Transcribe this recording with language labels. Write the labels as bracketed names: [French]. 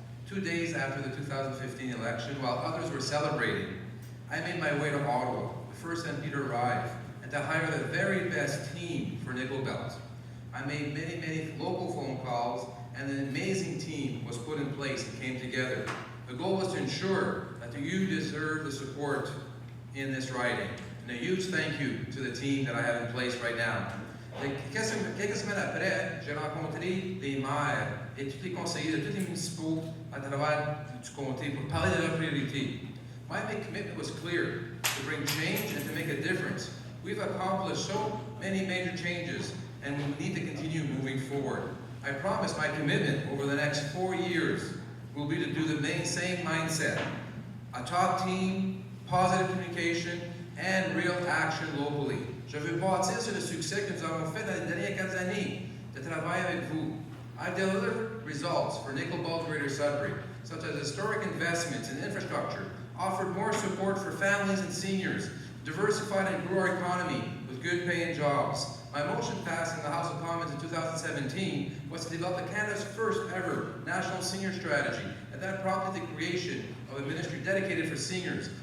[English] 2 days after the 2015 election, while others were celebrating, I made my way to Ottawa, the first MP to arrive, and to hire the very best team for Nickel Belt. I made many local phone calls, and an amazing team was put in place and came together. The goal was to ensure that you deserve the support in this riding. And a huge thank you to the team that I have in place right now. [French] Quelques semaines après, j'ai rencontré les maires et tous les conseillers de tous les municipaux à travers du comté pour parler de leurs priorités. [English] My commitment was clear, to bring change and to make a difference. We've accomplished so many major changes, and we need to continue moving forward. I promise my commitment over the next 4 years will be to do the same mindset. A top team, positive communication, and real action locally. [French] Je veux bâtir sur le succès que nous avons fait dans les dernières 4 années de travail avec vous. [English] I've delivered results for Nickel Belt Greater Sudbury, such as historic investments in infrastructure, offered more support for families and seniors, diversified and grew our economy with good paying jobs. My motion passed in the House of Commons in 2017 was to develop Canada's first ever national senior strategy, and that prompted the creation of a ministry dedicated for seniors.